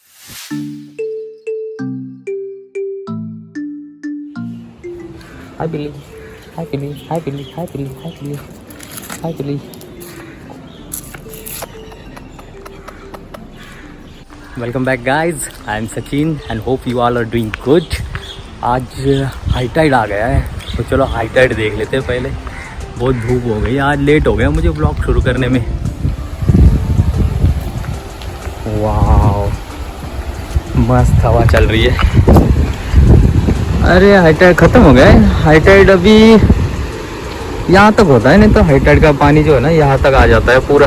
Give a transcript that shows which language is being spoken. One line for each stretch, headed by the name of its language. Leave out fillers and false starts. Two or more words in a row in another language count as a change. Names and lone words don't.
English: Hi Billy. Hi Billy. Hi Billy. Hi Billy. Hi Billy. Hi Billy. Welcome back guys. I am Sachin and hope you all are doing good.
Hindi: आज
English: high tide
Hindi: आ गया है तो चलो
English: high tide
Hindi: देख लेते हैं पहले। बहुत धूप हो गई, आज लेट हो गया मुझे व्लॉग शुरू करने में। वाह मस्त हवा चल रही है। अरे
English: high tide
Hindi: ख़त्म हो गया है।
English: high tide
Hindi: अभी यहाँ तक होता है, नहीं तो
English: high tide
Hindi: का पानी जो है ना यहाँ तक आ जाता है पूरा।